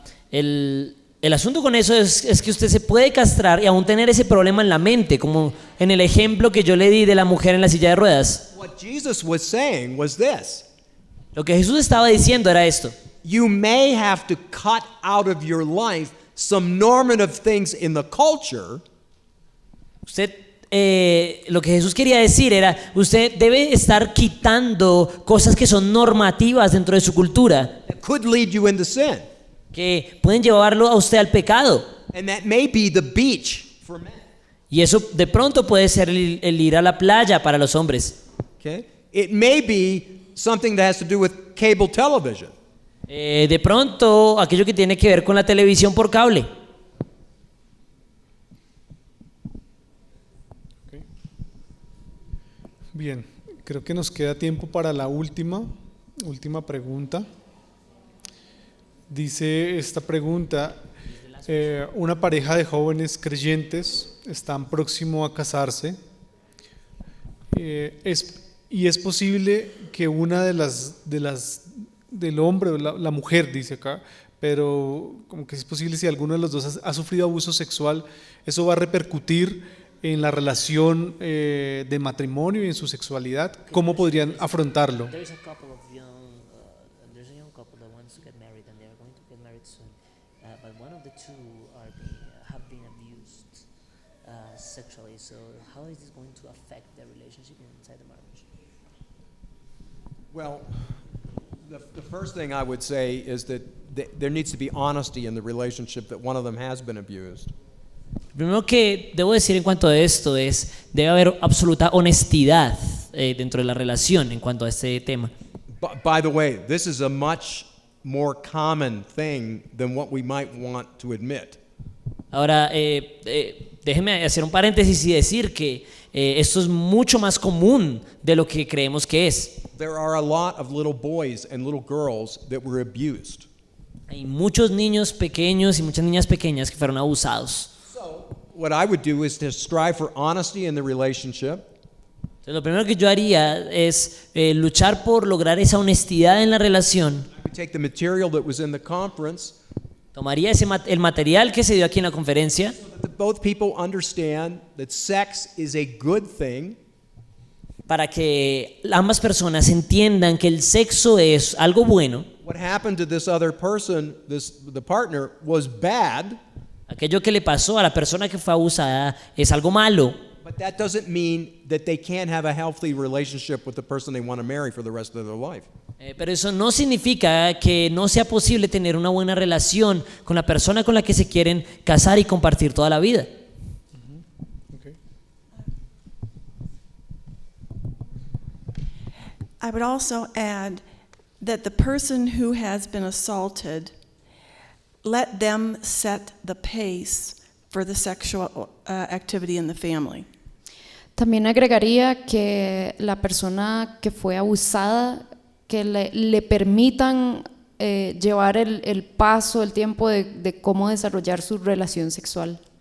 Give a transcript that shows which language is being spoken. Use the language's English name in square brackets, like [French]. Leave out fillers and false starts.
[Spanish] El asunto con eso es que usted se puede castrar y aún tener ese problema en la mente, como en el ejemplo que yo le di de la mujer en la silla de ruedas. [English] What Jesus was saying was this: [Spanish] Lo que Jesús estaba diciendo era esto. [English] you may have to cut out of your life some normative things in the culture. [Spanish] Usted, lo que Jesús quería decir era, usted debe estar quitando cosas que son normativas dentro de su cultura, [English] That could lead you into sin. [Spanish] que pueden llevarlo a usted al pecado. [English] And that may be the beach for men. [Spanish] Y eso de pronto puede ser el ir a la playa para los hombres. [English] Okay? It may be something that has to do with cable television. [Spanish] De pronto aquello que tiene que ver con la televisión por cable. Bien, creo que nos queda tiempo para la última pregunta. Dice esta pregunta, una pareja de jóvenes creyentes están próximos a casarse. Y es posible que una del hombre o la mujer, dice acá, pero como que es posible si alguno de los dos ha sufrido abuso sexual, eso va a repercutir en la relación de matrimonio y en su sexualidad. ¿Cómo podrían afrontarlo? [English] There's a couple there's a young couple that wants to get married and they are going to get married soon, but one of the two have been abused sexually. So how is this going to affect their relationship inside the marriage? Well, the first thing I would say is that there needs to be honesty in the relationship that one of them has been abused. [Spanish] Lo primero que debo decir en cuanto a esto es, debe haber absoluta honestidad dentro de la relación en cuanto a este tema. [English] By the way, this is a much more common thing than what we might want to admit. [Spanish] Ahora, déjeme hacer un paréntesis y decir que esto es mucho más común de lo que creemos que es. [English] There are a lot of little boys and little girls that were abused. [Spanish] Hay muchos niños pequeños y muchas niñas pequeñas que fueron abusados. [English] What I would do is to strive for honesty in the relationship. [Spanish] Entonces, lo primero que yo haría es luchar por lograr esa honestidad en la relación. [English] I would take the material that was in the conference [Spanish] Tomaría el material que se dio aquí en la conferencia [English] so that both people understand that sex is a good thing. [Spanish] para que ambas personas entiendan que el sexo es algo bueno. [English] What happened to this other person, the partner, was bad. [Spanish] Aquello que le pasó a la persona que fue abusada es algo malo, [English] But that doesn't mean that they can't have a healthy relationship with the person they want to marry for the rest of their life. [Spanish] pero eso no significa que no sea posible tener una buena relación con la persona con la que se quieren casar y compartir toda la vida. [English] Okay. I would also add that the person who has been assaulted, let them set the pace for the sexual activity in the family. [Spanish] También agregaría que la persona que fue abusada, que le permitan llevar el paso, el tiempo de cómo desarrollar su relación sexual.